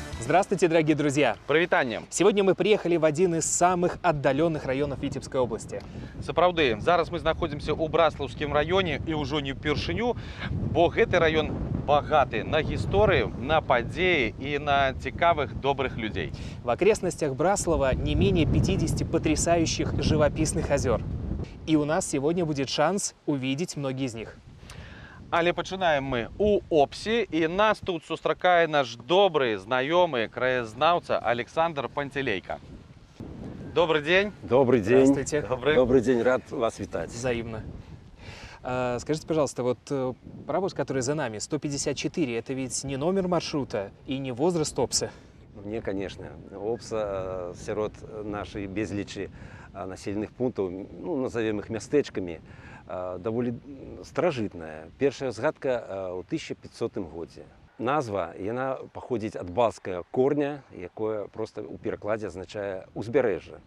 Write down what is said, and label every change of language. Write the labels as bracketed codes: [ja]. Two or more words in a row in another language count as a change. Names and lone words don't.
[ru] Здравствуйте, дорогие друзья! [be] Прывітанне! [ru] Сегодня мы приехали в один из самых отдаленных районов Витебской области. [be] Сапраўды, зараз мы знаходзімся ў Браслаўскім раёне і ўжо не ўпершыню, бо гэты раён багаты на гісторыю, на падзеі і на цікавых добрых людзей. [ru] В окрестностях Браслава не менее 50 потрясающих живописных озер. И у нас сегодня будет шанс увидеть многие из них. [be] Але пачынаем мы у Опсі, і нас тут сустракае наш добры, знаёмы краязнаўца Александр Пантелейка. [ru] Добрый день. Добрый день. Здравствуйте. Добрый день, рад вас витать. Взаимно. Скажите, пожалуйста, вот паровоз, который за нами, 154, это ведь не номер маршрута и не возраст Опса? Не, конечно. [be] Опса сярод нашей безлічы населенных пунктаў, ну, [ru] назовем их [be] мястэчкамі, даволі старажытная. Першая згадка ў 1500 годзе. Назва, яна паходзіць ад балцкага корня, якое просто ў перакладзе азначае узбярэжжа.